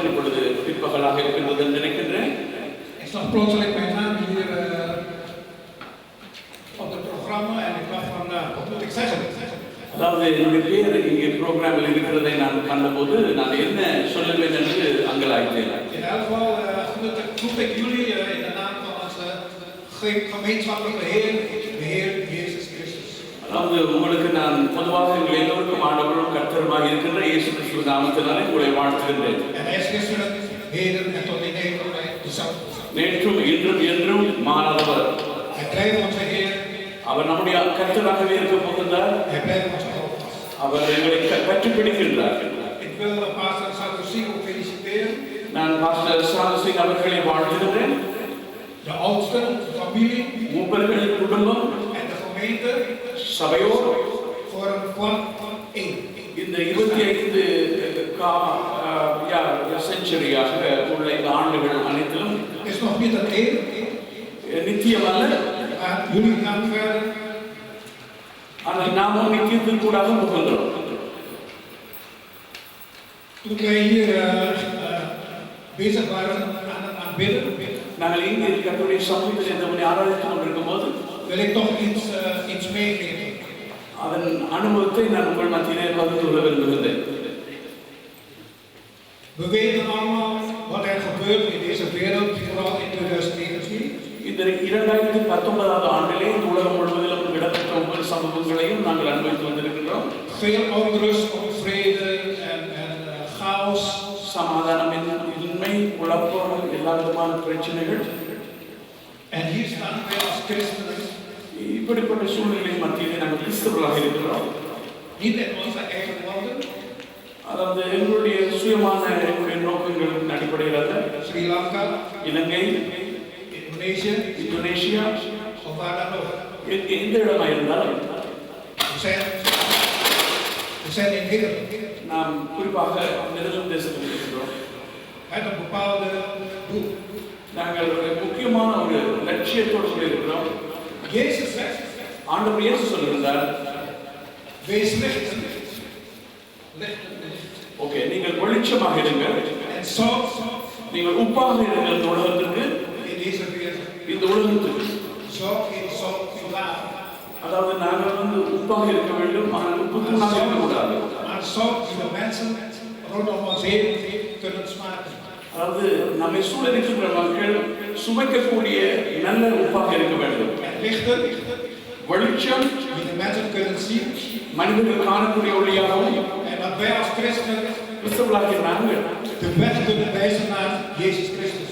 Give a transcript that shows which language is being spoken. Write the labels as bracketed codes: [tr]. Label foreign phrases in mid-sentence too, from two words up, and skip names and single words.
[ta] இப்பொழுது பிற்பகலாக இருக்கின்றது என்று நினைக்கின்றேன். [nl] Ik zag plotseling mijn naam hier op het programma en ik dacht van, wat moet ik zeggen? [ta] அதாவது என்னுடைய பேர் இங்கே ப்ரோக்ராமில் இருக்கிறதை நான் கண்டபோது நான் என்ன சொல்லுவேன் என்று அங்கலாய்த்தேன். [nl] In elk geval groet ik jullie in de naam van onze gemeenschappelijke Heer, de Heer Jezus Christus. [ta] அதாவது உங்களுக்கு நான் பொதுவாக எங்கள் எல்லோருக்கும் ஆண்டவரும் கர்த்தருமாக இருக்கின்ற இயேசு கிறிஸ்து நாமத்தினாலே உங்களை வாழ்த்துகின்றேன். [nl] En hij is gisteren, heden en tot in eeuwigheid dezelfde. [ta] நேற்றும் இன்றும் என்றும் மாறாதவர். [nl] Hij blijft onze Heer. [ta] அவர் நம்முடைய கர்த்தராகவே இருக்க போகின்றார். [nl] Hij blijft onze God. [ta] அவர் எங்களை பற்றி பிடிக்கின்றார். [nl] Ik wil pastor Sadosi ook feliciteren. [ta] நான் பாஸ்டர் சாதுசி அவர்களை வாழ்த்துகின்றேன். [nl] De oudsten, de familie. [ta] மூப்பர்கள் குடும்பம். [nl] En de gemeente. [ta] சபையோர். [nl] Voor een plan van 1. [ta] இந்த 25 செஞ்சுரியாக உள்ள இந்த ஆண்டுகள் அனைத்திலும் [nl] is nog niet het einde. [ta] நித்தியமல்ல. [nl] Jullie gaan verder. [ta] ஆனால் நாமும் நித்தியத்தில் கூட போகின்றோம். [nl] Toen wij hier bezig waren aan bidden, [ta] நாங்கள் இங்கே கர்த்தருடைய சமூகத்தில் இந்த ஆராதித்துக் கொண்டிருக்கும் போது [nl] wil ik toch iets meegeven. [ta] அதன் அனுபவத்தை நான் உங்கள் மத்தியிலே பகிர்ந்து கொள்ள விரும்புகிறேன். [nl] We weten allemaal wat er gebeurt in deze wereld, vooral in 2019. [ta] இந்த 2019 ஆண்டிலே உலகம் முழுவதிலும் இடம்பெற்ற ஒவ்வொரு சம்பவங்களையும் நாங்கள் அனுபவித்து வந்திருக்கின்றோம். [nl] Veel onrust, onvrede en chaos. [ta] சமாதானமின்மை, குழப்பம், எல்லா விதமான பிரச்சனைகள். [nl] En hier staan wij als christenen. [ta] இப்படிப்பட்ட சூழ்நிலையின் மத்தியிலே நாங்கள் கிறிஸ்தவர்களாக இருக்கிறோம். [nl] Niet in onze eigen woorden. [ta] அதாவது எங்களுடைய சுயமான எங்களுடைய நோக்கங்களின் அடிப்படையில் Sri Lanka, இலங்கை, இந்தோனேஷியா, [nl] of waar dan ook. [ta] எந்த இடமாக இருந்தாலும் [nl] we zijn in Nederland. [ta] நாம் குறிப்பாக நெதர்லாந்து தேசத்தில் இருக்கிறோம். [nl] Met een bepaalde doel. [ta] நாங்கள் ஒரு முக்கியமான ஒரு லட்சியத்தோடு இருக்கிறோம். [nl] Jezus zegt, [ta] ஆண்டவர் இயேசு சொல்லுகிறார், [nl] wees lichten. Lichten. [ta] ஓகே, நீங்கள் வெளிச்சமாக இருங்கள், [nl] En zout [ta] நீங்கள் உப்பாக இருங்கள் இந்த உலகத்திற்கு, [nl] in deze wereld. [ta] இந்த உலகத்துக்கு. [nl] Zout in zout van water. [ta] அதாவது நாங்கள் வந்து உப்பாக இருக்க வேண்டும், ஆனால் உப்பு தூணாக இருக்கக்கூடாது. [nl] Maar zout die de mensen rondom ons heen kunnen smaken. [ta] அதாவது நம்மை சூழலிருக்கின்ற மக்கள் சுவைக்கக்கூடிய நல்ல உப்பாக இருக்க வேண்டும். [nl] En lichten [ta] வெளிச்சம் [nl] die de mensen kunnen zien. [ta] மனிதர்கள் காணக்கூடிய ஒளியாகவும், [nl] En dat wij als christenen [ta] கிறிஸ்தவர்களாகிய நாங்கள் [nl] de weg kunnen wijzen naar Jezus Christus.